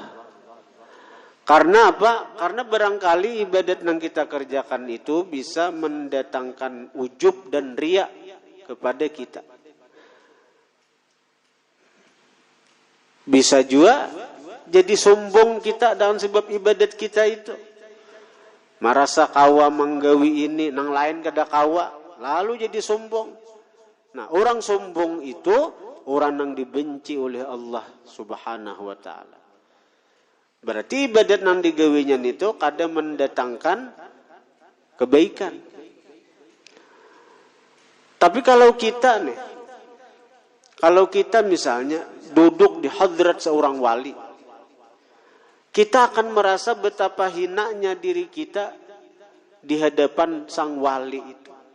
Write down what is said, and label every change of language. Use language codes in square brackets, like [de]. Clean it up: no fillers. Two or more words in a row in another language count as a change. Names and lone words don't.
[id] Karena apa? Karena barangkali ibadat yang kita kerjakan itu bisa mendatangkan ujub dan riya kepada kita. Bisa juga jadi sombong kita dengan sebab ibadat kita itu. [bjn] Merasa kawa menggawi ini, nang lain kada kawa, lalu jadi sombong. [id] Nah, orang sombong itu orang yang dibenci oleh Allah [ar] سبحانه وتعالى. [id] Berarti ibadat yang digawinya itu kadang mendatangkan kebaikan. Tapi kalau kita misalnya duduk di hadrat seorang wali, kita akan merasa betapa hinanya diri kita di hadapan sang wali itu.